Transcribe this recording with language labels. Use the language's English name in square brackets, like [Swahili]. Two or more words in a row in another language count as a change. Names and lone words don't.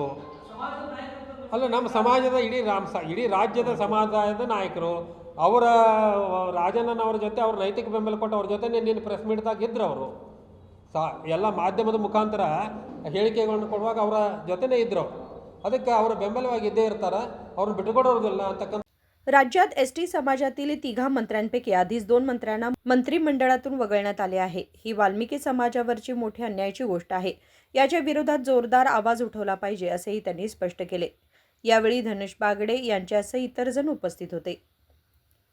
[Kannada] ಅಲ್ಲ, ನಮ್ಮ ಸಮಾಜದ ಇಡೀ ರಾಜ್ಯದ ಸಮುದಾಯದ ನಾಯಕರು. ಅವರ ರಾಜಣ್ಣನವರ ಜೊತೆ ಅವ್ರ ನೈತಿಕ ಬೆಂಬಲ ಕೊಟ್ಟು ಅವ್ರ ಜೊತೆ ನೀನು ಪ್ರೆಸ್ ಮೀಟ್ದಾಗ ಇದ್ರು. ಅವರು ಎಲ್ಲ ಮಾಧ್ಯಮದ ಮುಖಾಂತರ ಹೇಳಿಕೆಗಳನ್ನು ಕೊಡುವಾಗ ಅವರ ಜೊತೆನೇ ಇದ್ರು. ಅದಕ್ಕೆ ಅವರ ಬೆಂಬಲವಾಗಿ ಇದ್ದೇ ಇರ್ತಾರೆ, ಅವ್ರನ್ನ ಬಿಟ್ಟುಕೊಡೋದಿಲ್ಲ ಅಂತಕ್ಕಂಥ. [Marathi] राज्यात एसटी समाजातील 3 मंत्र्यांपैकी आधीच 2 मंत्र्यांना मंत्रिमंडळातून वगळण्यात आले आहे. ही वाल्मिकी समाजावरची मोठी अन्यायाची गोष्ट आहे. याच्या विरोधात जोरदार आवाज उठवला पाहिजे असेही त्यांनी स्पष्ट केले. यावेळी धनुष बागडे यांच्यासह इतर जण उपस्थित होते.